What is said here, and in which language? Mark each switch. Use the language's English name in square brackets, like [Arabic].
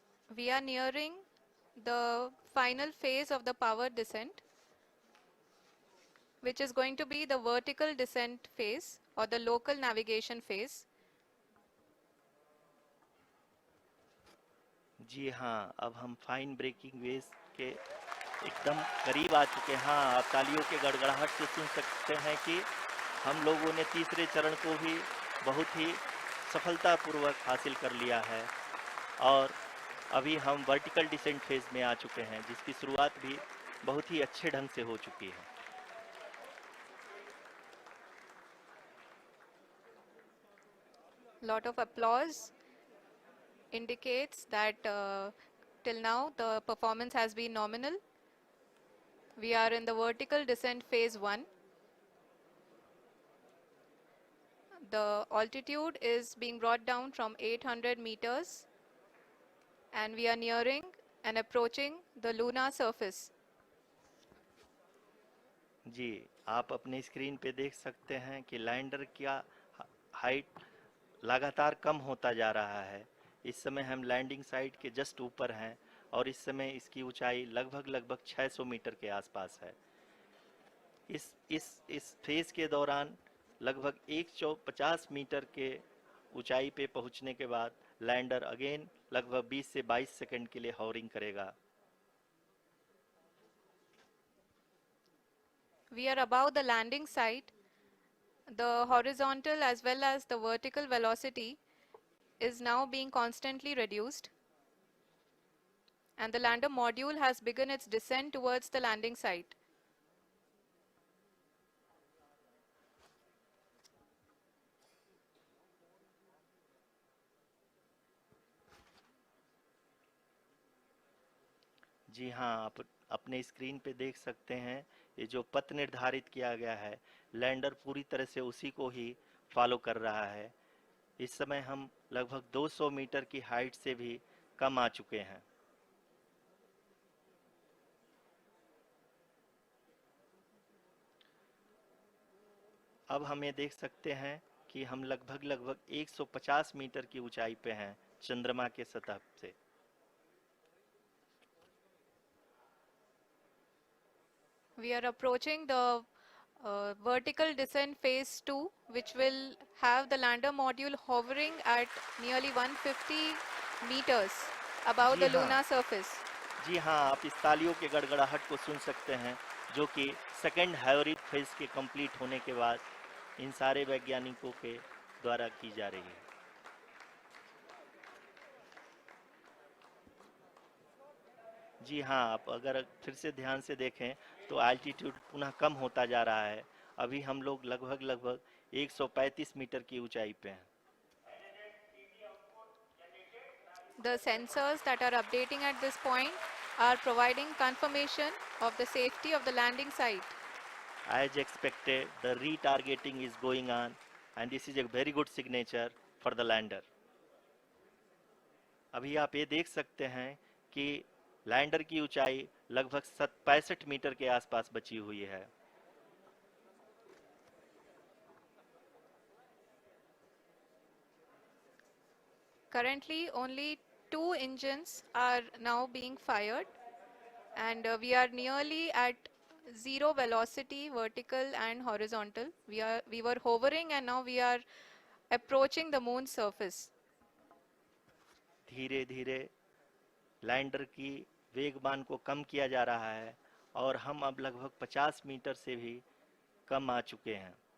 [English] We are nearing the final phase of the power descent, which is going to be the vertical descent phase or the local navigation phase. [Hindi] जी हाँ, अब हम fine breaking waves के एकदम करीब आ चुके हैं। हाँ, आप तालियों के गड़गड़ाहट से सुन सकते हैं कि हम लोगों ने तीसरे चरण को भी बहुत ही सफलतापूर्वक हासिल कर लिया है और अभी हम वर्टिकल डिसेंट फेज में आ चुके हैं, जिसकी शुरुआत भी बहुत ही अच्छे ढंग से हो चुकी है। [English] Lot of applause indicates that till now the performance has been nominal. We are in the vertical descent phase 1. The altitude is being brought down from 800 meters and we are nearing and approaching the lunar surface. [Hindi] जी, आप अपने screen पे देख सकते हैं कि lander का height लगातार कम होता जा रहा है। इस समय हम लैंडिंग साइट के जस्ट ऊपर हैं और इस समय इसकी ऊंचाई लगभग 600 मीटर के आसपास है। इस फेज के दौरान लगभग 150 मीटर के ऊंचाई पे पहुंचने के बाद लैंडर अगेन लगभग 20 से 22 सेकंड के लिए हॉवरिंग करेगा। [English] We are above the landing site. The horizontal as well as the vertical velocity is now being constantly reduced. And the lander module has begun its descent towards the landing site. [Hindi] जी हाँ, आप अपने screen पे देख सकते हैं ये जो पथ निर्धारित किया गया है, लैंडर पूरी तरह से उसी को ही फॉलो कर रहा है। इस समय हम लगभग 200 मीटर की हाइट से भी कम आ चुके हैं। अब हम ये देख सकते हैं कि हम लगभग 150 मीटर की ऊंचाई पे हैं चंद्रमा के सतह से। [English] We are approaching the vertical descent phase 2, which will have the lander module hovering at nearly 150 meters above [Hindi] ji [English] the [Hindi] हाँ, [English] lunar surface. [Hindi] जी हाँ, आप इस तालियों के गड़गड़ाहट को सुन सकते हैं, जो कि सेकेंड हाइब्रिड फेज के कंप्लीट होने के बाद इन सारे वैज्ञानिकों के द्वारा की जा रही है। जी हाँ, आप अगर फिर से ध्यान से देखें तो एल्टीट्यूड पुनः कम होता जा रहा है। अभी हम लोग लगभग 135 मीटर की ऊंचाई पे हैं। [English] The sensors that are updating at this point are providing confirmation of the safety of the landing site. As expected, the retargeting is going on and this is a very good signature for the lander. [Hindi] अभी आप ये देख सकते हैं कि lander की ऊंचाई लगभग 65 मीटर के आसपास बची हुई है। [English] Currently, only 2 engines are now being fired, and we are nearly at zero velocity, vertical and horizontal. We were hovering, and now we are approaching the moon's surface. [Hindi] धीरे धीरे लैंडर की वेगमान को कम किया जा रहा है और हम अब लगभग 50 मीटर से भी कम आ चुके हैं।